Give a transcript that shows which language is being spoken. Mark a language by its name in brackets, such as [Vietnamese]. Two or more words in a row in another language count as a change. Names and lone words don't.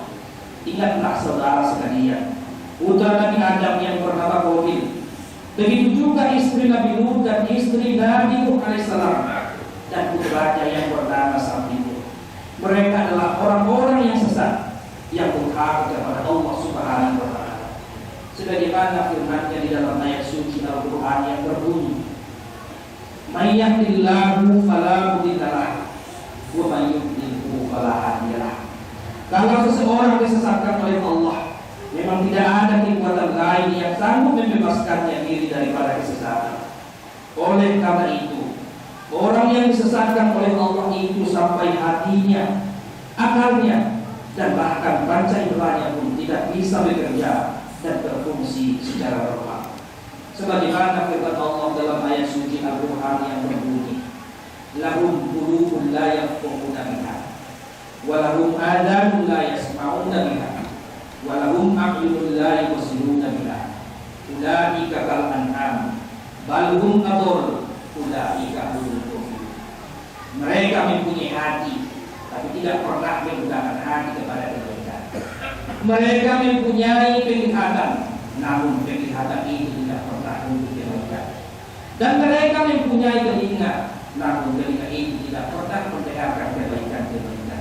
[Indonesian] Ingatlah saudara sekalian, putra Nabi Adam yang bernama Qabil, begitu juga istri Nabi Nuh dan istri Nabi Nuh alaihissalam, dan putranya yang bernama Samud. Mereka adalah orang-orang yang sesat, yang durhaka kepada Allah [Arabic] سبحانه وتعالى. [Indonesian] Sebagaimana firman-Nya di dalam ayat suci Al-Qur'an yang berbunyi, [Arabic] من يهده الله فلا مضل له ومن يضلله فلا هادي له. [Indonesian] Kalau seseorang disesatkan oleh Allah, memang tidak ada kekuatan lain yang sanggup membebaskannya diri daripada kesesatan. Oleh karena itu, orang yang disesatkan oleh Allah itu sampai hatinya, akalnya, dan bahkan panca inderanya pun tidak bisa bekerja dan berfungsi secara normal. Sebagaimana firman Allah dalam ayat suci Al-Quran yang berbunyi, [Arabic] لهم قلوب لا يفقهون بها ولهم آذان لا يسمعون بها ولهم أعين لا يبصرون بها أولئك كالأنعام بل هم أضل أولئك هم الغافلون. [Indonesian] Mereka mempunyai hati tapi tidak pernah menggunakan hati kepada kebaikan. Mereka mempunyai penglihatan, namun penglihatan itu tidak pernah untuk kebaikan. Dan mereka mempunyai telinga, namun telinga itu tidak pernah mendengarkan kebaikan-kebaikan.